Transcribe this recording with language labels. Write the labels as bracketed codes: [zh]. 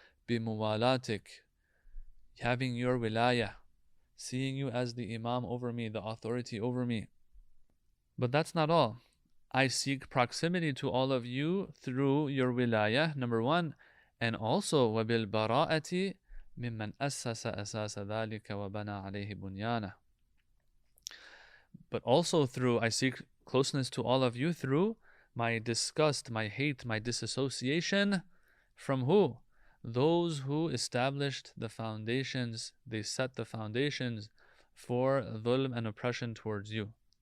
[en] Bimuwalatik, having your wilayah, seeing you as the imam over me, the authority over me. But that's not all. I seek proximity to all of you through your wilayah, number one, and also wabil baraa'ati [ar] ممن أسس أساس ذلك وبنى عليه بنيانه. [en] But also through, I seek closeness to all of you through my disgust, my hate, my disassociation from who? Those who established the foundations, they set the foundations for dhulm and oppression towards you.